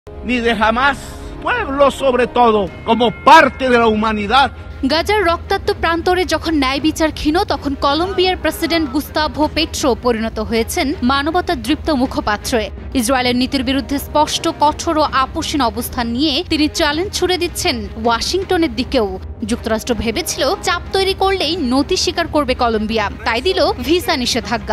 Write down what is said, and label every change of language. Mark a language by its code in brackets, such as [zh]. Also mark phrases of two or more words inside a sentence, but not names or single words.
[es] ni de jamás, pueblo sobre todo, como parte de la humanidad. [bn] গাজার রক্তাক্ত প্রান্তরে যখন ন্যায় বিচার ক্ষীণ, তখন কলম্বিয়ার প্রেসিডেন্ট গুস্তাভো পেট্রো পরিণত হয়েছেন মানবতাদৃপ্ত মুখপাত্রে। ইসরায়েলের নীতির বিরুদ্ধে স্পষ্ট, কঠোর ও আপোষহীন অবস্থান নিয়ে তিনি চ্যালেঞ্জ ছুড়ে দিচ্ছেন ওয়াশিংটনের দিকেও। যুক্তরাষ্ট্র ভেবেছিল চাপ তৈরি করলেই নতি স্বীকার করবে কলম্বিয়া, তাই দিল ভিসা নিষেধাজ্ঞা।